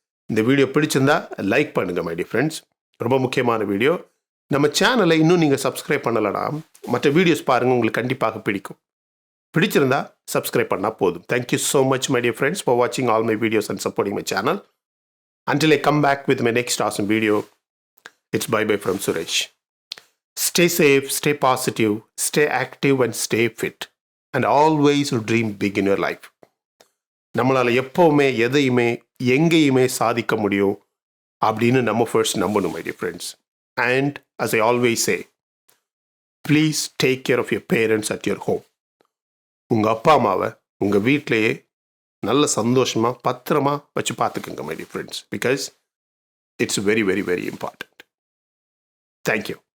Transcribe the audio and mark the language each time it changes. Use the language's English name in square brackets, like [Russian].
[Tamil] இந்த வீடியோ பிடிச்சிருந்தா லைக் பண்ணுங்க மை டியர் ஃப்ரெண்ட்ஸ். ரொம்ப முக்கியமான வீடியோ. நம்ம சேனலை இன்னும் நீங்கள் சப்ஸ்கிரைப் பண்ணலனா மற்ற வீடியோஸ் பாருங்கள், உங்களுக்கு கண்டிப்பாக பிடிக்கும். [English] பிடிச்சிருந்தா சப்ஸ்கிரைப் பண்ணால் போதும். Thank you so much my dear friends for வாட்சிங் all my videos and supporting my channel. Until I come back with my next awesome video, it's bye-bye from Suresh. Stay safe, stay positive, stay active and stay fit. And always dream big in your life. [Tamil] நம்மளால் எப்போவுமே எதையுமே எங்கேயுமே சாதிக்க முடியும் அப்படின்னு நம்ம first நம்பணும் my dear friends. [English] And as I always say, please take care of your parents at your home. [Tamil] உங்கள் அப்பா அம்மாவை உங்கள் வீட்டிலையே நல்ல சந்தோஷமாக பத்திரமா வச்சு பார்த்துக்குங்க my dear friends. Because it's very very very important. Thank you.